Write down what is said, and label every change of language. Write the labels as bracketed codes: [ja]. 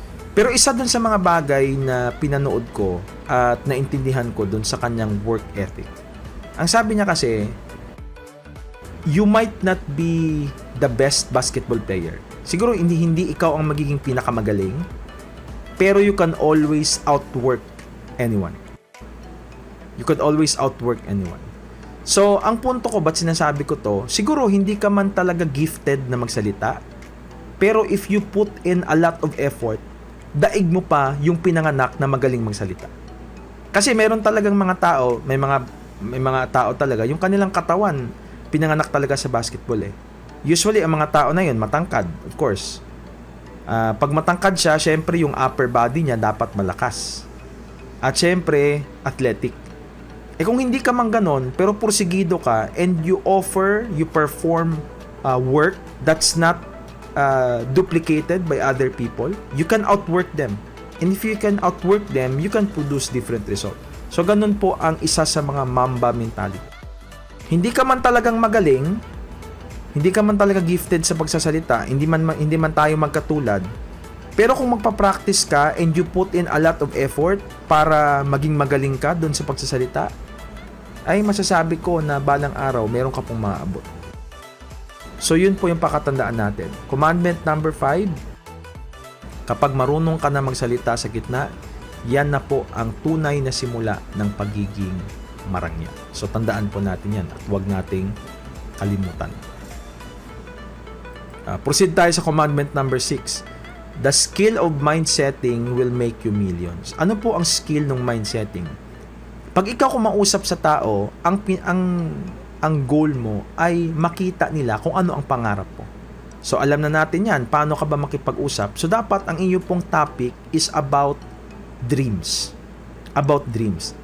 [tl] Pero isa dun sa mga bagay na pinanood ko at naintindihan ko dun sa kanyang work ethic. Ang sabi niya kasi, [en] you might not be the best basketball player. [tl] Siguro hindi ikaw ang magiging pinakamagaling, pero [en] you can always outwork anyone. You can always outwork anyone. [tl] So, ang punto ko, ba't sinasabi ko to, siguro hindi ka man talaga gifted na magsalita, pero [en] if you put in a lot of effort, [tl] daig mo pa yung pinanganak na magaling magsalita. Kasi meron talagang mga tao, may mga tao talaga, yung kanilang katawan, pinanganak talaga sa basketball Usually, ang mga tao na yun, matangkad, of course. Pag matangkad siya, syempre yung upper body niya dapat malakas. At syempre, athletic. Kung hindi ka man ganon, pero porsigido ka [en] and you perform work that's not duplicated by other people, you can outwork them. And if you can outwork them, you can produce different results. [tl] So, ganun po ang isa sa mga Mamba mentality. Hindi ka man talagang magaling, hindi ka man talaga gifted sa pagsasalita, hindi man tayo magkatulad, pero kung magpa-practice ka [en] and you put in a lot of effort [tl] para maging magaling ka doon sa pagsasalita, ay masasabi ko na balang araw meron ka pong maaabot. So yun po yung pakatandaan natin. Commandment number 5, kapag marunong ka na magsalita sa gitna, yan na po ang tunay na simula ng pagiging marangya. So tandaan po natin yan at huwag nating kalimutan. Proceed tayo sa commandment number 6. [en] The skill of mind setting will make you millions. [tl] Ano po ang skill ng mind setting? Pag ikaw kumausap sa tao, ang goal mo ay makita nila kung ano ang pangarap mo. So alam na natin yan, paano ka ba makipag-usap? So dapat ang iyo pong topic [en] is about dreams. About dreams.